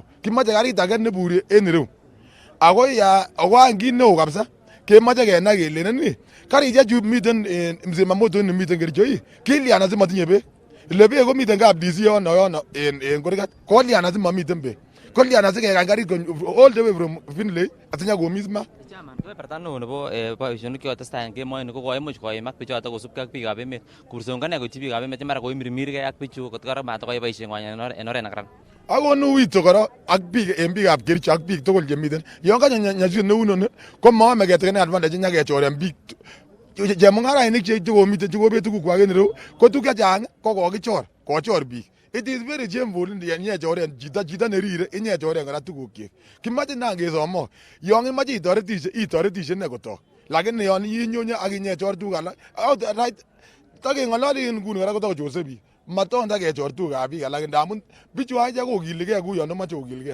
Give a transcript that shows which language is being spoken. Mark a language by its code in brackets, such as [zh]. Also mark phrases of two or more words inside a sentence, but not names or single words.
[kln] Kimache karit age nebure en ireu. Ako kit neo kabisa kemoche kenai kele ni karishek chu miten Msimamoto ni miten Kericho kilian asimatinye beek. Ile beek komiten kap DC yono en Kurgat. Kolian asimamiten beek. Kolian asikekany karit [en] all the way from [kln] Finlay asinya komis maat. Kebeberta neo nebo boisionik chekotestai en kemoini ko koimuch koimak bichoton kosubkei ak biikab emet. Kurseng'ung ko ne koityi biikab emet mara koimirmirgei ak bichu kot kora matakoyai boisieng'wany en oret nekaran. Akonu wito kora ak biik en biikab Kericho ak biik tugul chemiten. Yon kanyo nyasut neu noni ko maame ketekenen advantage nyakechoren biik. Chemung'arainik chekomiten chekobet tugukwak en ireu ko tuguk chechang ko kochor biik. [en] It is very shameful [kln] inyechoren chito nerire inyechoren kora tugukyik. Kimache nan kesomo yon imache itoretishe ne kotok. Lakini yon inyonye ak inyechor tuguk alak outright takeng'ololi nguni kora kotakochorse biik. Matonda kechor tugukab biik alak ndamun bichu acha kokiligei kou yon moche kokiligei.